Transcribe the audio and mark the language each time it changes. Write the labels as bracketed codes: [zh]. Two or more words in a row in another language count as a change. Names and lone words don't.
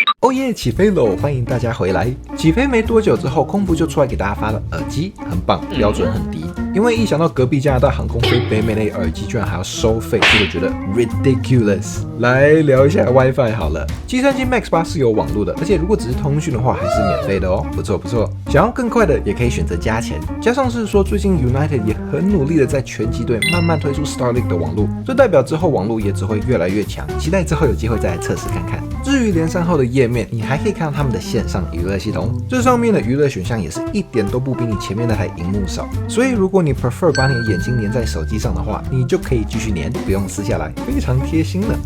[zh] 哦耶，起飛嘍！歡迎大家回來。起飛沒多久之後，空服就出來給大家發了耳機，很棒，標準很低。因為一想到隔壁加拿大航空飛北美的耳機居然還要收費，就覺得 ridiculous。來聊一下 WiFi 好了。737 MAX 8是有網絡的，而且如果只是通訊的話，還是免費的哦，不錯不錯。想要更快的，也可以選擇加錢。加上是說，最近 United 也很努力的在全機隊慢慢推出 Starlink 的網絡，這代表之後網絡也只會越來越強。期待之後有機會再來測試看看。至於連上後的頁面，你還可以看到他們的線上娛樂系統，這上面的娛樂選項也是一點都不比你前面那台熒幕少。所以如果你 prefer 把你的眼睛粘在手機上的話，你就可以繼續粘，不用撕下來，非常貼心呢。